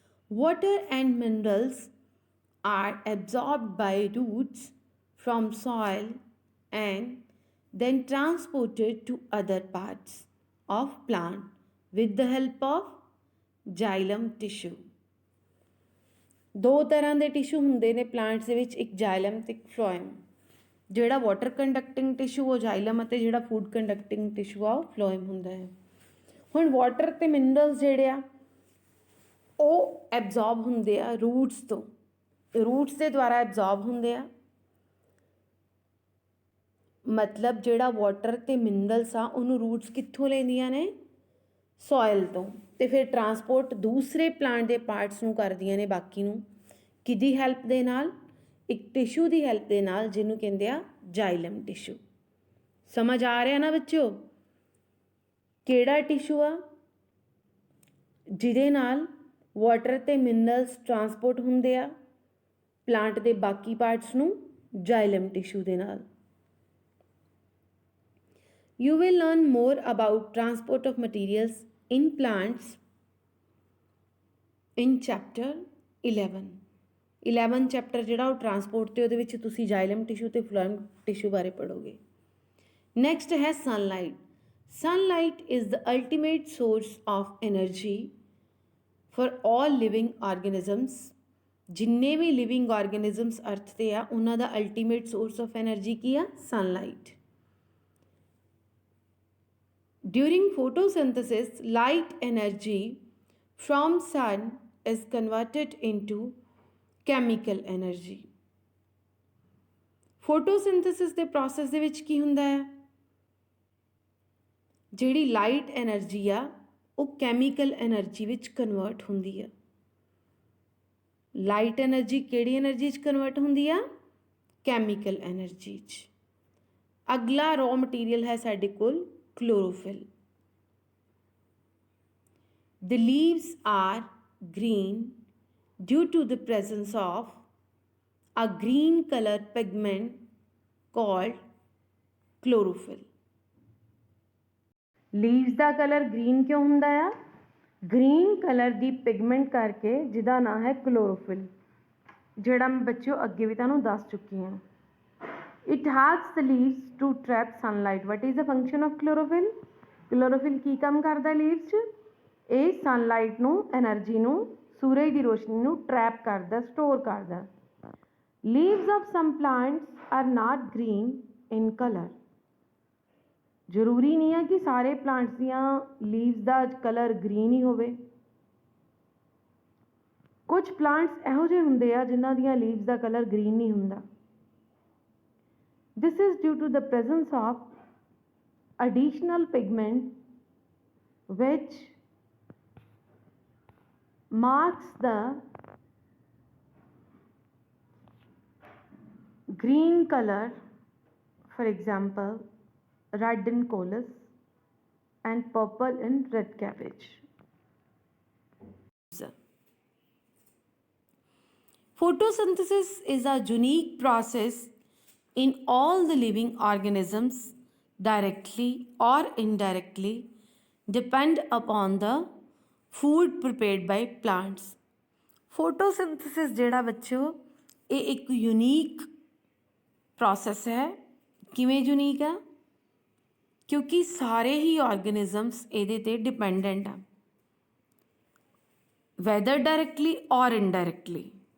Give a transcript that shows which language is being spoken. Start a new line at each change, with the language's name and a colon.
English: Water and minerals are absorbed by roots from soil and then transported to other parts of plant with the help of xylem tissue।
Punjabi: ਦੋ ਤਰ੍ਹਾਂ ਦੇ tissue ਹੁੰਦੇ ਨੇ plants ਦੇ ਵਿੱਚ, ਇੱਕ ਜਾਇਲਮ ਤੇ ਇੱਕ ਫਲੋਇਮ। ਜਿਹੜਾ ਵਾਟਰ ਕੰਡਕਟਿੰਗ ਟਿਸ਼ੂ ਉਹ ਜਾਇਲਮ ਅਤੇ ਜਿਹੜਾ ਫੂਡ ਕੰਡਕਟਿੰਗ ਟਿਸ਼ੂ ਆ ਉਹ ਫਲੋਇਮ ਹੁੰਦਾ ਹੈ। ਹੁਣ ਵਾਟਰ ਤੇ ਮਿਨਰਲਸ ਜਿਹੜੇ ਆ ਉਹ ਐਬਜ਼ੌਰਬ ਹੁੰਦੇ ਆ ਰੂਟਸ ਤੋਂ, ਰੂਟਸ ਦੇ ਦੁਆਰਾ ਐਬਜ਼ੌਰਬ ਹੁੰਦੇ ਆ। ਮਤਲਬ ਜਿਹੜਾ ਵਾਟਰ ਤੇ ਮਿਨਰਲਸ ਆ ਉਹਨੂੰ ਰੂਟਸ ਕਿੱਥੋਂ ਲੈਂਦੀਆਂ ਨੇ? ਸੋਇਲ ਤੋਂ, ਤੇ ਫਿਰ ਟਰਾਂਸਪੋਰਟ ਦੂਸਰੇ ਪਲਾਂਟ ਦੇ ਪਾਰਟਸ ਨੂੰ ਕਰਦੀਆਂ ਨੇ ਬਾਕੀ ਨੂੰ, ਕਿਹਦੀ ਹੈਲਪ ਦੇ ਨਾਲ? ਇੱਕ ਟਿਸ਼ੂ ਦੀ ਹੈਲਪ ਦੇ ਨਾਲ ਜਿਹਨੂੰ ਕਹਿੰਦੇ ਆ ਜਾਈਲਮ ਟਿਸ਼ੂ। ਸਮਝ ਆ ਰਿਹਾ ਨਾ ਬੱਚਿਓ? ਕਿਹੜਾ ਟਿਸ਼ੂ ਆ ਜਿਹਦੇ ਨਾਲ ਵਾਟਰ ਤੇ ਮਿਨਰਲਸ ਟਰਾਂਸਪੋਰਟ ਹੁੰਦੇ ਆ ਪਲਾਂਟ ਦੇ ਬਾਕੀ ਪਾਰਟਸ ਨੂੰ? ਜਾਈਲਮ ਟਿਸ਼ੂ ਦੇ ਨਾਲ।
English: You will learn more about transport of materials in plants in chapter 11।
Punjabi: 11 chapter ਜਿਹੜਾ ਉਹ ਟਰਾਂਸਪੋਰਟ ਤੇ, ਉਹਦੇ ਵਿੱਚ ਤੁਸੀਂ ਜਾਈਲਮ ਟਿਸ਼ੂ ਤੇ ਫਲੋਇਮ ਟਿਸ਼ੂ ਬਾਰੇ ਪੜ੍ਹੋਗੇ। ਨੈਕਸਟ ਹੈ sunlight.
English: Sunlight is the ultimate source of energy for all living organisms।
Punjabi: ਜਿੰਨੇ ਵੀ ਲਿਵਿੰਗ ਆਰਗੇਨਿਜ਼ਮਸ ਅਰਥ 'ਤੇ ਆ ਉਹਨਾਂ ਦਾ ਅਲਟੀਮੇਟ ਸੋਰਸ ਆਫ ਐਨਰਜੀ ਕੀ ਆ? Sunlight.
English: During photosynthesis, light energy from sun is converted into chemical energy।
Punjabi: photosynthesis ਦੇ process ਦੇ ਵਿੱਚ ਕੀ ਹੁੰਦਾ ਹੈ? ਜਿਹੜੀ ਲਾਈਟ ਐਨਰਜੀ ਆ ਉਹ ਕੈਮੀਕਲ ਐਨਰਜੀ ਵਿੱਚ ਕਨਵਰਟ ਹੁੰਦੀ ਆ। ਲਾਈਟ ਐਨਰਜੀ ਕਿਹੜੀ ਐਨਰਜੀ 'ਚ ਕਨਵਰਟ ਹੁੰਦੀ ਆ? ਕੈਮੀਕਲ ਐਨਰਜੀ 'ਚ। ਅਗਲਾ ਰॉ ਮਟੀਰੀਅਲ ਹੈ ਸਾਡੇ ਕੋਲ chlorophyll।
English: The leaves are green due to the presence of a green color pigment called chlorophyll।
Punjabi: Leaves ਦਾ colour green ਕਿਉਂ ਹੁੰਦਾ ਆ? ਗ੍ਰੀਨ ਕਲਰ ਦੀ ਪਿਗਮੈਂਟ ਕਰਕੇ ਜਿਹਦਾ ਨਾਮ ਹੈ ਕਲੋਰੋਫਿਲ, ਜਿਹੜਾ ਮੈਂ ਬੱਚਿਓ ਅੱਗੇ ਵੀ ਤੁਹਾਨੂੰ ਦੱਸ ਚੁੱਕੀ ਹਾਂ।
English: It helps the leaves to trap sunlight। What is the function of chlorophyll?
Punjabi: Chlorophyll ਕੀ ਕੰਮ ਕਰਦਾ ਲੀਵਸ 'ਚ? ਇਹ ਸਨਲਾਈਟ ਨੂੰ, ਐਨਰਜੀ ਨੂੰ, ਸੂਰਜ ਦੀ ਰੋਸ਼ਨੀ ਨੂੰ ਟਰੈਪ ਕਰਦਾ, ਸਟੋਰ ਕਰਦਾ।
English: Leaves of some plants are not green in color।
Punjabi: ਜ਼ਰੂਰੀ ਨਹੀਂ ਹੈ ਕਿ ਸਾਰੇ ਪਲਾਂਟਸ ਦੀਆਂ ਲੀਵਸ ਦਾ ਕਲਰ ਗ੍ਰੀਨ ਹੀ ਹੋਵੇ। ਕੁਝ ਪਲਾਂਟਸ ਇਹੋ ਜਿਹੇ ਹੁੰਦੇ ਆ ਜਿਨ੍ਹਾਂ ਦੀਆਂ ਲੀਵਸ ਦਾ ਕਲਰ ਗ੍ਰੀਨ ਨਹੀਂ ਹੁੰਦਾ।
English: This is due to the presence of additional pigment which marks the green color, for example red in collis and purple in red cabbage। Photosynthesis is a unique process in all the living organisms, directly or indirectly depend upon the food prepared by plants।
Punjabi: photosynthesis ਜਿਹੜਾ ਬੱਚਿਓ ਇਹ ਇੱਕ unique process ਹੈ। ਕਿਵੇਂ unique ਆ? ਕਿਉਂਕਿ ਸਾਰੇ ਹੀ organisms ਇਹਦੇ 'ਤੇ ਡਿਪੈਂਡੈਂਟ ਆ,
English: Whether directly or indirectly.